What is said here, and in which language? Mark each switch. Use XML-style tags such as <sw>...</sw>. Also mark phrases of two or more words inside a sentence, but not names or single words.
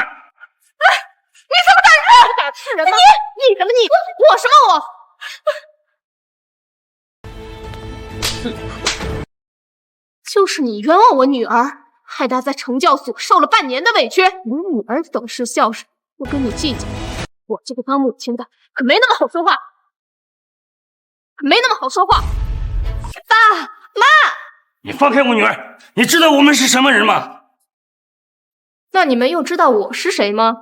<zh>你怎麼膽識？打是人嗎？你什麼你？我什麼我？就是你冤枉我女兒，害她在懲教所受了半年的委屈。你女兒懂事孝順，不跟你計較。我這個當母親的可沒那麼好說話，沒那麼好說話。爸媽，你放開我女兒！你知道我們是什麼人嗎？那你們又知道我是誰嗎？</zh>